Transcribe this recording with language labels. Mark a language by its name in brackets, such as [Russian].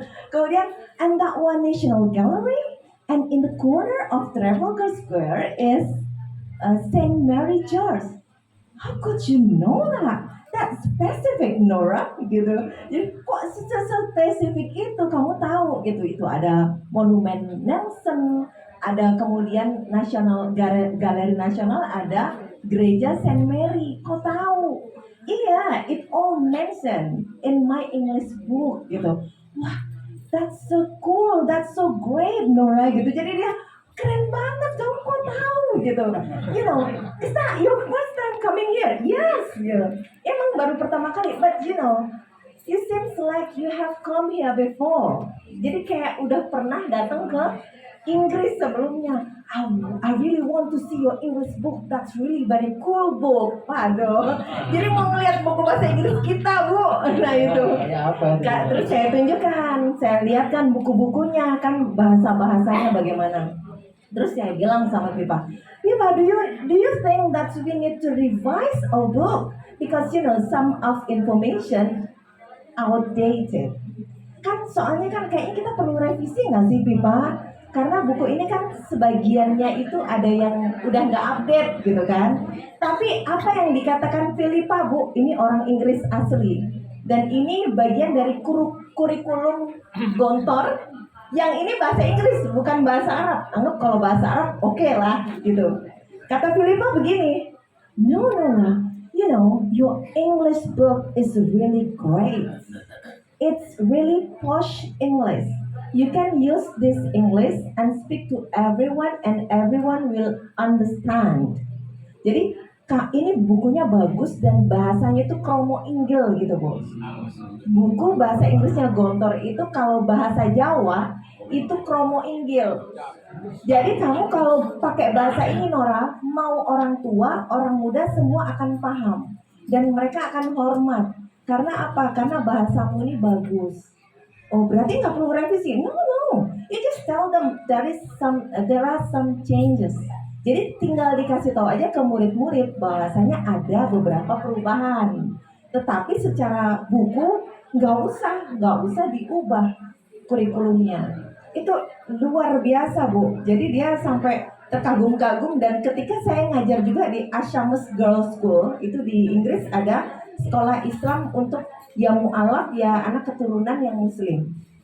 [English] Kemudian, and that one National Gallery, and in the corner of Trafalgar Square is Saint Mary Church. How could you know that? That's specific, Nora, gitu. [Indonesian] Jadi kok spesifik itu kamu tahu gitu. Itu ada monumen Nelson, ada kemudian Galeri Nasional, ada Gereja Saint Mary. Kok tahu? [English] Iya, it all mentioned in my English book gitu. Wah, that's so cool, that's so great, Nora gitu. [Indonesian] Jadi dia keren banget, kamu kok tahu gitu. [English] You know, is that your first time coming here? Yes, gitu. [Indonesian] Emang baru pertama kali, [English] but you know, it seems like you have come here before. [Indonesian] Jadi kayak udah pernah datang ke Inggris sebelumnya. [English] I really want to see your English book. That's really very cool book. [Indonesian] Aduh. Jadi mau ngeliat buku bahasa Inggris kita, Bu. Nah itu. Terus saya tunjukkan, saya lihat kan buku-bukunya kan bahasa-bahasanya bagaimana. Terus saya bilang sama Pipa, Pipa, [English] do you think that we need to revise our book because some of information outdated? [Indonesian] Kan soalnya kan kayaknya kita perlu revisi nggak sih Pipa? Karena buku ini kan sebagiannya itu ada yang udah nggak update gitu kan. Tapi apa yang dikatakan Filipa Bu, ini orang Inggris asli. Dan ini bagian dari kurikulum Gontor. Yang ini bahasa Inggris bukan bahasa Arab. Anggap kalau bahasa Arab oke lah gitu. Kata Filipa begini, [English] no, your English book is really great. It's really posh English. You can use this English and speak to everyone and everyone will understand. [Indonesian] Jadi Kak, ini bukunya bagus dan bahasanya itu kromo inggil gitu Bu. Buku bahasa Inggrisnya Gontor itu kalau bahasa Jawa itu kromo inggil. Jadi kamu kalau pakai bahasa ini Nora, mau orang tua, orang muda semua akan paham dan mereka akan hormat. Karena apa? Karena bahasamu ini bagus. Oh berarti nggak perlu revisi? No. [English] You just tell them there are some changes. [Indonesian] Jadi tinggal dikasih tahu aja ke murid-murid bahwasanya ada beberapa perubahan. Tetapi secara buku nggak usah diubah kurikulumnya. Itu luar biasa Bu. Jadi dia sampai terkagum-kagum dan ketika saya ngajar juga di Ashamus Girls School itu di Inggris ada sekolah Islam untuk ya mu'alaf ya anak keturunan yang muslim.